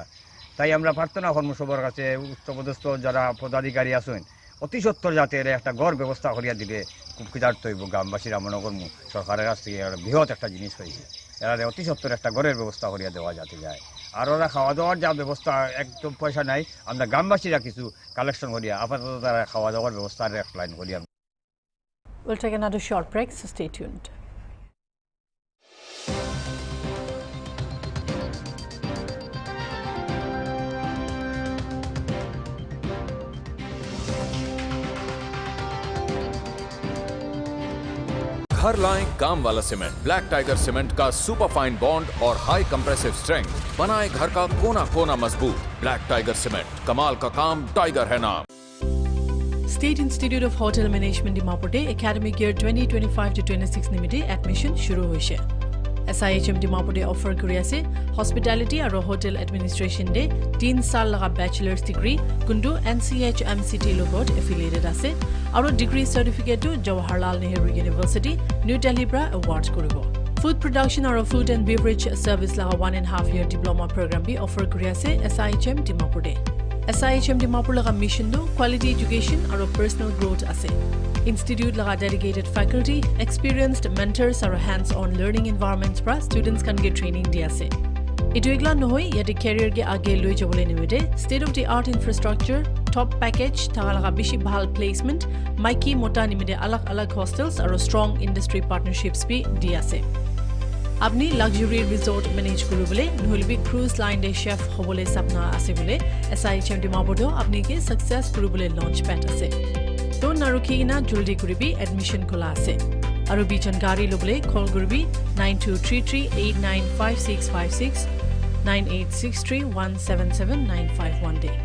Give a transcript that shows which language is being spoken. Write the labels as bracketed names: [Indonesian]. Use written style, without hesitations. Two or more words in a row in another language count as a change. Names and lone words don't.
[Bangla] তাই আমরা প্রার্থনা করবো সবার কাছে, উচ্চপদস্থ যারা পদাধিকারী আছেন অতি সত্তর যাতে এর একটা গড় ব্যবস্থা করিয়া দিলে খুব কৃতার্থ হইব গ্রামবাসীরা। মনে করবো সরকারের কাছ থেকে বৃহৎ একটা জিনিস হয়েছে, এরা অতি সত্তর একটা গড়ের ব্যবস্থা করিয়া দেওয়া যাতে যায়। আর ওরা খাওয়া দাওয়ার যা ব্যবস্থা, একদম পয়সা নাই, আমরা গ্রামবাসীরা কিছু কালেকশন করিয়া আপাতত তারা খাওয়া দাওয়ার ব্যবস্থার লাইন করিয়া। [English] We'll take another short break, so stay tuned. [Hindi] घर लाएं काम वाला सीमेंट। ब्लैक टाइगर सीमेंट का [English] super fine bond [Hindi] और [English] high compressive strength [Hindi] बनाए घर का कोना कोना मजबूत। ब्लैक टाइगर सीमेंट, कमाल का काम, टाइगर है नाम। [Assamese] State Institute of Hotel Management Dimapur Academic Year 2025 to 26 নিমিত্তে এডমিশন শুরু হৈছে। [Naga Pidgin] SIHM Dimapur de offer kuri ase hospitality aro [English] hotel administration [Naga Pidgin] de 3 sal laga [English] bachelor's degree [Naga Pidgin] kundu NCHMCT logot affiliated ase aro [English] degree certificate [Naga Pidgin] to Jawaharlal Nehru University New Delhi bra award koribo. [English] Food production [Naga Pidgin] aro [English] food and beverage service [Naga Pidgin] laga 1.5 year [English] diploma program [Naga Pidgin] bi offer kuri ase SIHM Dimapur de. SIHM Dimapur laga mission do [English] quality education [Naga Pidgin] aro [English] personal growth [Naga Pidgin] ase. Institute laga [English] dedicated faculty, experienced mentors [Naga Pidgin] aro [English] hands-on learning environments [Naga Pidgin] pra [English] students can get training [Naga Pidgin] di ase. Itu egla nohoi yate career ge age loi jabole nimide [English] state of the art infrastructure, top package, [Naga Pidgin] thaga laga bishi bhal placement, maiki mota nimide alag hostels aro [English] strong industry partnerships [Naga Pidgin] bi di ase. Apni [English] luxury resort manage [Naga Pidgin] kurubole noholibi [English] cruise line [Naga Pidgin] de chef hobole sapna ase bole SIHM Dimapur do apni ke success kurubole [English] launch pad [Naga Pidgin] ase. To naruki na juldi kuribi admission kola ase. Aru bi jankari lobole call kuribi 9233895656 9863177951 day.